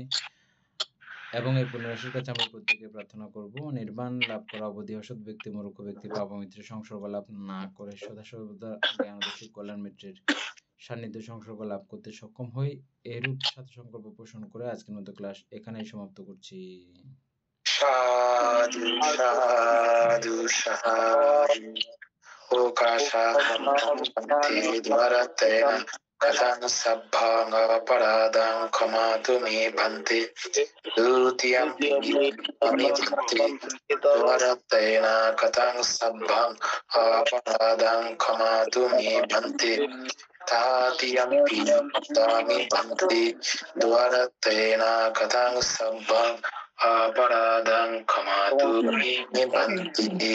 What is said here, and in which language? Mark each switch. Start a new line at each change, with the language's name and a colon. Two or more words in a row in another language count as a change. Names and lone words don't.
Bangla: এবং এই পুণ্যরাশির কাছে আমরা প্রত্যেকে প্রার্থনা করব নির্বাণ লাভ করা অবধি অসৎ ব্যক্তি মূর্খ ব্যক্তি পাপমিত্রের সংসর্গ লাভ না করে সদাসর্বদা জ্ঞানদর্শী কল্যাণ মিত্রের সান্নিধ্য সংসর্গ লাভ করতে সক্ষম হই। এরূপ সাথে সংকল্প পোষণ করে আজকের মতো ক্লাস এখানেই সমাপ্ত করছি।
Pali: সাধু সাধু সাধু ওকাশান্তি দ্বারাতেন কথাং সভ্ভাং অপরাধাং ক্ষমাতু মে ভান্তে দ্বিতীয়ং আমি ভান্তে দ্বারাতেন কথাং সভ্ভাং অপরাধাং ক্ষমাতু মে ভান্তে তাতিয়ং আমি ভান্তে দ্বারাতেন কথাং সভ্ভাং অপরাধাং ক্ষমাতু মে ভান্তে।